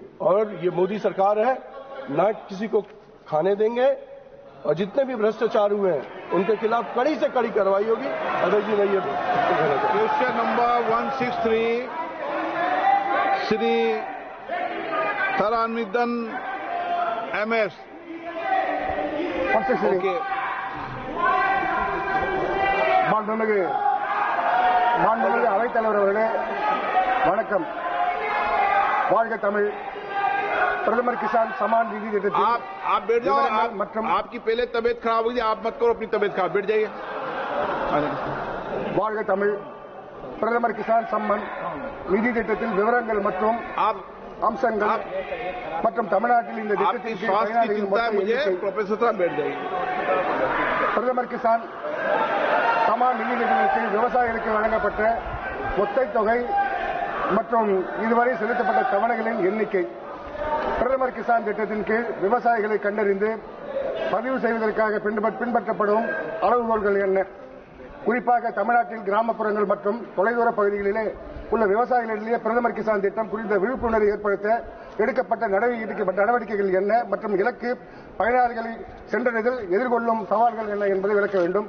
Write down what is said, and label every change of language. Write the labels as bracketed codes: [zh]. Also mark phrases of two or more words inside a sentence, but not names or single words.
[hi] और ये मोदी सरकार है, ना किसी को खाने देंगे और जितने भी भ्रष्टाचार हुए हैं उनके खिलाफ कड़ी से कड़ी कार्रवाई होगी। अध्यक्ष जी, नहीं [en] question number [hi] 163 श्री थरानिधन MS। [ta] மாண்புமிகு அவைத்தலைவர் அவர்களே வணக்கம். வாழ்க தமிழ். [hi] प्रथम किसान सम्मान निधि देते आप बैठ जाओ। आपकी पहले तबीयत खराब हुई, आप मत करो अपनी तबीयत खराब, बैठ जाइए। [ta] வாழ்க தமிழ். பிரதமர் கிசான் சம்மன் நிதி திட்டத்தில் விவரங்கள் மற்றும் அம்சங்கள் மற்றும் தமிழ்நாட்டில் இந்த திட்டத்தின் கீழ் பயனாளிகள் [hi] प्रोफेसर साहब बैठ जाइए। [ta] பிரதமர் கிசான் சம்மான் நிதி திட்டத்தின் கீழ் விவசாயிகளுக்கு வழங்கப்பட்ட ஒத்தை தொகை மற்றும் இதுவரை செலுத்தப்பட்ட தவணைகளின் எண்ணிக்கை, பிரதமர் கிசான் திட்டத்தின் கீழ் விவசாயிகளை கண்டறிந்து பதிவு செய்வதற்காக பின்பற்றப்படும் அளவுகோல்கள் என்ன, குறிப்பாக தமிழ்நாட்டில் கிராமப்புறங்கள் மற்றும் தொலைதூர பகுதிகளிலே உள்ள விவசாயிகளிடையே பிரதமர் கிசான் திட்டம் குறித்த விழிப்புணர்வை ஏற்படுத்த எடுக்கப்பட்ட நடவடிக்கைகள் என்ன மற்றும் இலக்கு பயனாளிகளை சென்றடைதல் எதிர்கொள்ளும் சவால்கள் என்ன என்பதை விளக்க வேண்டும்.